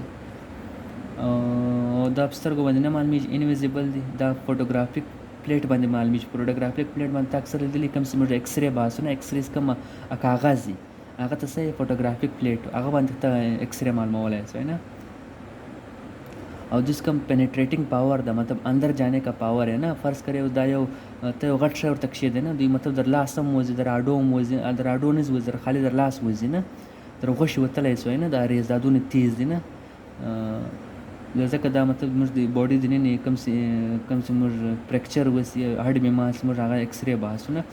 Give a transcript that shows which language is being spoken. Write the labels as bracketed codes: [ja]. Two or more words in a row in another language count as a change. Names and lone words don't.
[ps] او دا په سترګو باندې نه معلومیږي، انویزیبل دي. دا [en] photographic plate [ps] باندې معلومیږي. [en] photographic plate [ps] باندې تا اکثر لیدلي کوم چې موږ [en] X-ray [ps] باسو نه، [en] X-rays [ps] کوم کاغذ دي هغه ته څه [en] photographic plate, [ps] هغه باندې ته [en] X-ray [ps] معلومولی شي نه. [ur] اور جس کا [en] penetrating power [ur] ده مطلب اندر جانے کا پاور ہے نا. فرض کریں [ps] دا یو ته یو غټ شی ورته کښېږدی نه، دوی مطلب در لاس هم وځي، در اډو هم وځي، در اډو نه وځي، در خالي در لاس وځي نه، در غوښې وتلی شوی نه، دا ریز دا دونه تیز دي نه. ځکه دا مطلب زموږ د باډي دننه کوم چې موږ فریکچر وسي، هډ بیمار شي، موږ هغه [en] X-ray [ps] باسو نه.